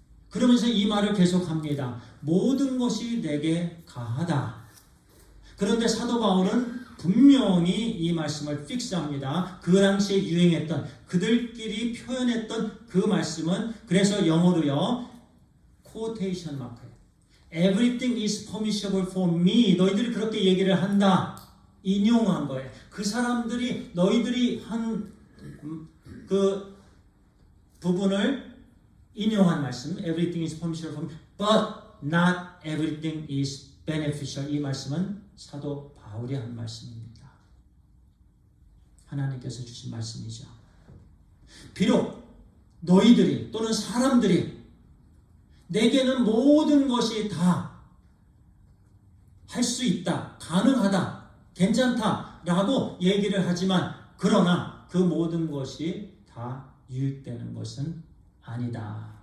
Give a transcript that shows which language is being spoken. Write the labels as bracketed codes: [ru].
[ko] 그러면서 이 말을 계속합니다. 모든 것이 내게 가하다. 그런데 사도 바울은 분명히 이 말씀을 픽스합니다. 그 당시에 유행했던 그들끼리 표현했던 그 말씀은 그래서 영어로요. quotation 마크예요. [en] Everything is permissible for me. [ko] 너희들이 그렇게 얘기를 한다. 인용한 거예요. 그 사람들이 너희들이 한 그 부분을 인용한 말씀. [en] Everything is permissible for me. But not everything is beneficial. [ko] 이 말씀은 사도 바울이 한 말씀입니다. 하나님께서 주신 말씀이죠. 비록 너희들이 또는 사람들이 내게는 모든 것이 다 할 수 있다, 가능하다, 괜찮다 라고 얘기를 하지만 그러나 그 모든 것이 다 유익되는 것은 아니다.